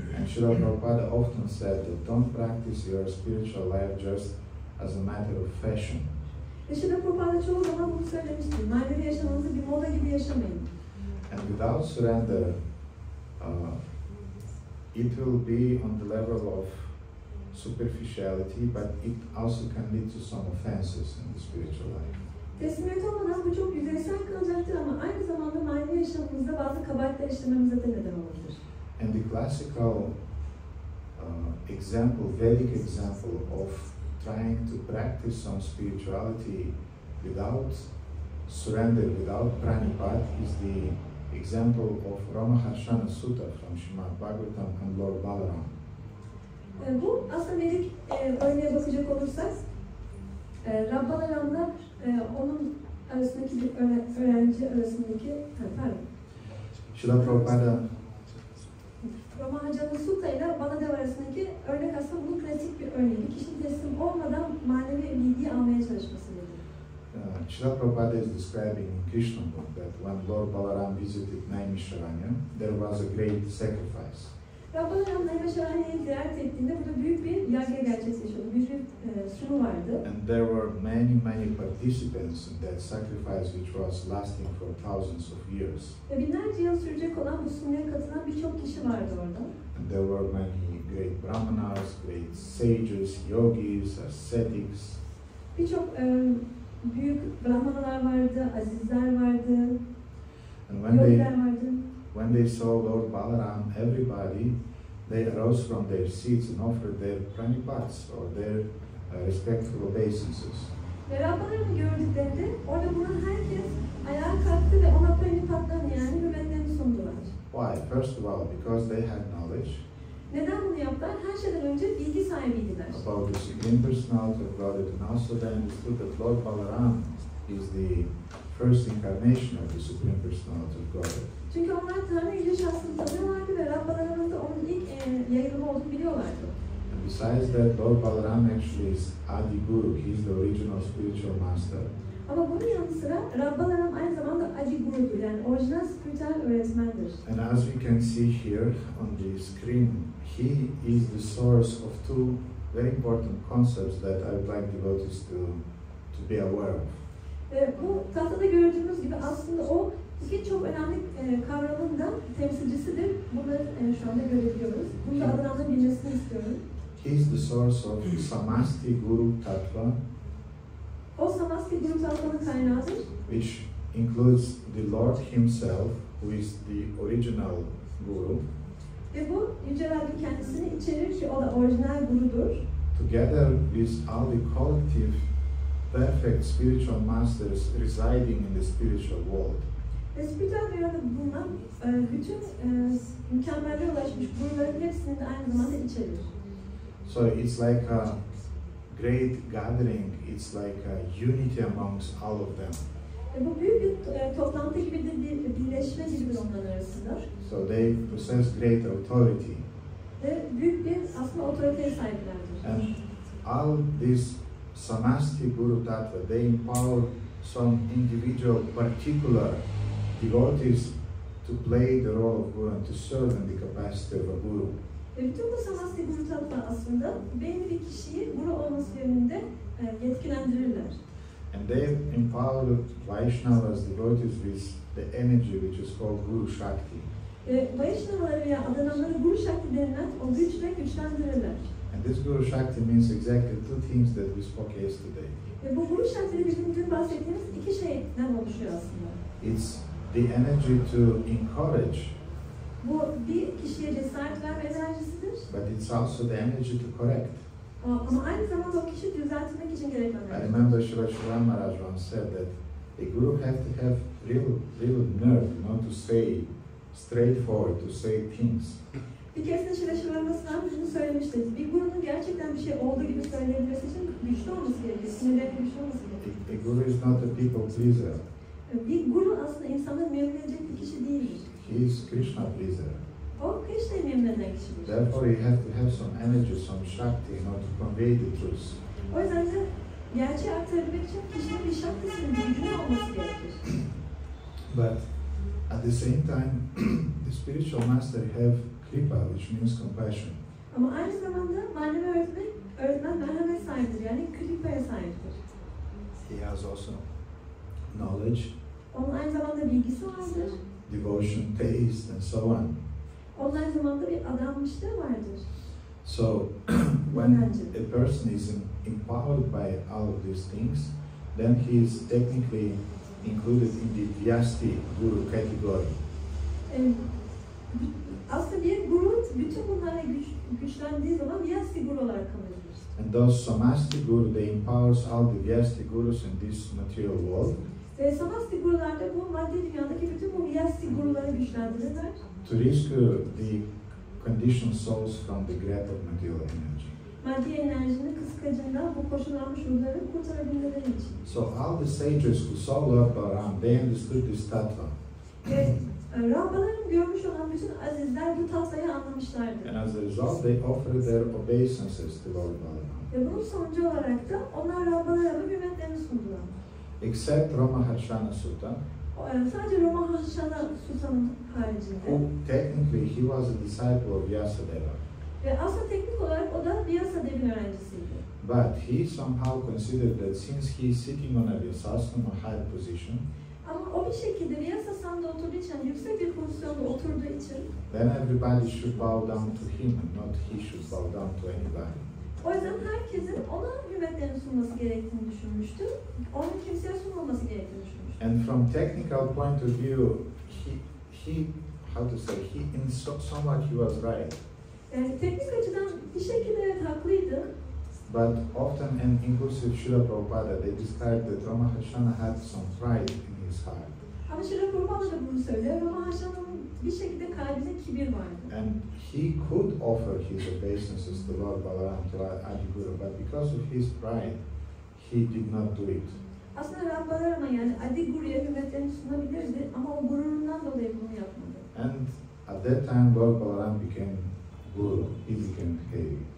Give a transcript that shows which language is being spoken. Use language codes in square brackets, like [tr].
[en] And Srila Prabhupada often said that don't practice your spiritual life just as a matter of fashion. [tr] Ve Srila Prabhupada çoğu zaman bunu söylemiştir. Manevi yaşamınızı bir moda gibi yaşamayın. [en] And without surrender, it will be on the level of superficiality, but it also can lead to some offenses in the spiritual life. [tr] Teslimiyet olmadan bu çok yüzeysel kalacaktır ama aynı zamanda manevi yaşamımızda bazı kabahatler işlememize de neden olabilir. [en] And the classical example, Vedic example of trying to practice some spirituality without surrender, without praṇipātena is the example of Ramaharshana Sutta from Śrīmad Bhagavatam and Lord Balaram. [tr] Bu aslında Vedik örneğe bakacak olursak Balaram'la onun arasındaki bir öğrenci arasındaki [en] Śrīla Prabhupada [tr] Ramaharshana Sutta ile Baladev arasındaki örnek aslında bunun klasik bir örneği. Bir kişinin teslim olmadan manevi bilgiyi almaya çalışması. [en] Śrīla Prabhupada is describing in Krishna book that when Lord Balaram visited Naimisharanya, there was a great sacrifice. [tr] Balaram Naimisharanya'yı ziyaret ettiğinde burada büyük bir yargı gerçekleşiyordu. Büyük bir sunu vardı. [en] And there were many participants in that sacrifice which was lasting for thousands of years. [tr] Ve binlerce yıl sürecek olan bu sunuya katılan birçok kişi vardı orada. [en] And there were many great brahmanas, great sages, yogis, ascetics. [tr] Birçok büyük brahmanalar vardı, azizler vardı, yogiler vardı. [en] When they saw Lord Balaram, everybody, they arose from their seats and offered their praṇipātas or their respectful obeisances. [tr] Ve Balaram'ı gördüklerinde orada bulunan herkes ayağa kalktı ve ona praṇipātena yani hürmetlerini sundular. [en] Why? First of all, because they had knowledge. [tr] Neden bunu yaptılar? Her şeyden önce bilgi sahibiydiler. [en] About the Supreme Personality of Godhead, and also they understood that Lord Balaram is the first incarnation of the Supreme Personality of Godhead. [tr] Çünkü onlar Tanrı Yüce Şahsı'nı tanıyorlardı ve Balaram'ın da onun ilk yayılımı olduğunu biliyorlardı. [en] And besides that, Lord Balaram actually is Adi Guru. He is the original spiritual master. [tr] Ama bunun yanı sıra Balaram aynı zamanda Adi Guru'dur, yani orijinal spiritüel öğretmendir. [en] And as we can see here on the screen, he is the source of two very important concepts that I would like devotees to be aware of. [tr] Bu tahtada gördüğümüz gibi aslında o iki çok önemli kavramın da temsilcisidir. Bunları şu anda görebiliyoruz. Bunu da adınızın bilmesini istiyorum. [en] He is the source of Samasti Guru Tattva. [tr] O Samasti Guru Tattva'nın kaynağıdır. [en] Which includes the Lord Himself, who is the original Guru. [tr] Ve bu Yüce Rabbi kendisini içerir ki o da orijinal gurudur. [en] Together with all the collective perfect spiritual masters residing in the spiritual world. [tr] Ve spiritüel dünyada bulunan bütün mükemmellere ulaşmış guruların hepsini de aynı zamanda içerir. [en] So it's like a great gathering, it's like a unity amongst all of them. [tr] Bu büyük bir toplantı gibi de bir birleşme gibidir onların arasında. [en] So they possess great authority. [tr] Ve büyük bir aslında otoriteye sahiplerdir. [en] And all this Samasti Guru Tattva, they empower some individual particular devotees to play the role of Guru and to serve in the capacity of a Guru. [tr] Ve bütün bu Samasti Guru Tattva aslında belli bir kişiyi Guru olması yönünde yetkilendirirler. [en] And they empower Vaishnavas, devotees, with the energy which is called Guru Shakti. [tr] Vaishnavaları veya adananları Guru Shakti denilen o güçle güçlendirirler. [en] And this Guru Shakti means exactly two things that we spoke yesterday. [tr] Ve bu Guru Shakti'de bizim dün bahsettiğimiz iki şeyden oluşuyor aslında. [en] It's the energy to encourage. [tr] Bu bir kişiye cesaret verme enerjisidir. [en] But it's also the energy to correct. [tr] Ama aynı zamanda o kişi düzeltmek için gereken [en] I [tr] enerji. [en] remember Srila Maharaj once said that a guru has to have real nerve, to say straightforward, to say things. [tr] Bir keresinde Şivaşıvarması'ndan şunu söylemişti. Bir gurunun gerçekten bir şey olduğu gibi söyleyebilmesi için güçlü olması gerekiyor. Sinirlerinin güçlü olması gerekiyor. [en] A guru is not a people pleaser. [tr] Bir guru aslında insanları memnun edecek bir kişi değildir. [en] He is Krishna pleaser. [tr] O Krishna'yı memnun eden kişidir. [en] Therefore, you have to have some energy, some shakti, to convey the truth. [tr] O yüzden de gerçeği aktarabilmek için kişinin bir şaktisinin gücünün olması gerekir. [en] But at the same time, the spiritual master have kripa, which means compassion. [tr] Ama aynı zamanda manevi öğretmen merhamet sahibidir, yani kripaya sahiptir. [en] He has also knowledge, [tr] Onun aynı zamanda bilgisi vardır. [en] devotion, taste, and so on. [tr] Onun aynı zamanda bir adanmışlığı vardır. [en] So, when a person is empowered by all of these things, then he is technically included in the Vyasti Guru category. [tr] Aslında bir guru bütün bunlara güçlendiği zaman Vyasti Guru olarak kabul edilir. [en] And those Samasti Guru, they empowers all the Vyasti Gurus in this material world. [tr] Ve Samasti Gurular da bu maddi dünyadaki bütün bu Vyasti Guruları güçlendirirler. [en] To rescue the conditioned souls from the grip of material energy. [tr] Maddi enerjinin kıskacından bu koşullanmış ruhları kurtarabilmeleri için. [en] So all the sages who saw Lord Balaram, they understood this tattva. [tr] Ve Rahbaların görmüş olan bütün azizler bu tatvayı anlamışlardı. [en] And as a result, they offered their obeisances to Lord Balaram. [tr] Ve bunun sonucu olarak da onlar Rahbalara hürmetlerini sundular. [en] Except Ramaharshana Sutta, [tr] Sadece Ramaharshana Sutta'nın haricinde. [en] who technically he was a disciple of Vyasadeva. [tr] Ve aslında teknik olarak o da Vyasadev'in öğrencisiydi. [en] But he somehow considered that since he is sitting on a Vyasasana high position, [tr] Ama o bir şekilde Vyasasam'da oturduğu için, yüksek bir pozisyonda oturduğu için, [en] then everybody should bow down to him and not he should bow down to anybody. [tr] o yüzden herkesin ona hürmetlerini sunması gerektiğini düşünmüştü. Onun kimseye sunmaması gerektiğini düşünmüştü. [en] And from technical point of view, he how to say, in somewhat he was right. [tr] Yani teknik açıdan bir şekilde evet haklıydı. [en] But often, and inclusive Srila Prabhupada, they described that Ramaharshana had some pride in his heart. [tr] Ama Srila Prabhupada da bunu söylüyor. Ramaharshana'nın bir şekilde kalbinde kibir vardı. [en] And he could offer his obeisances to Lord Balaram, to Adiguru, but because of his pride, he did not do it. [tr] Aslında Rahbalarama yani Adi Guru'ya hürmetlerini sunabilirdi ama o gururundan dolayı bunu yapmadı. [en] And at that time, Lord Balaram became Guru, he became heavy.